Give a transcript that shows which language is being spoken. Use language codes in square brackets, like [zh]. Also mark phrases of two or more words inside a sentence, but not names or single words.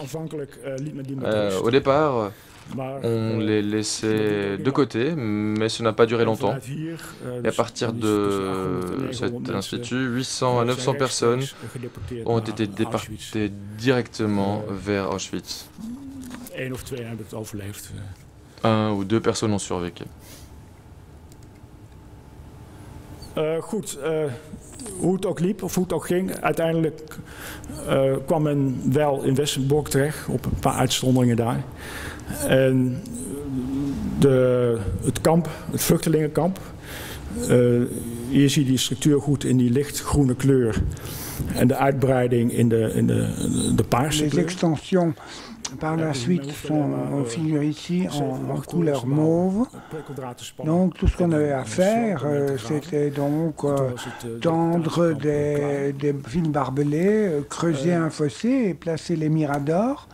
[fr] Au départ, on les laissait de côté, mais ça n'a pas duré longtemps. Et à partir de cet institut, 800 à 900 personnes ont été déportées directement vers Auschwitz. 1 ou 2 personnes ont survécu. [nl] Goed, hoe het ook liep of hoe het ook ging, uiteindelijk kwam men wel in Westerbork terecht, op een paar uitzonderingen daar. En het kamp, het vluchtelingenkamp, hier zie je die structuur goed in die lichtgroene kleur en de uitbreiding in de paarse kleur. [fr] Les extensions par la suite sont figurées ici en couleur mauve. Donc tout ce qu'on avait à faire, c'était donc tendre des fils barbelés, creuser un fossé et placer les miradors.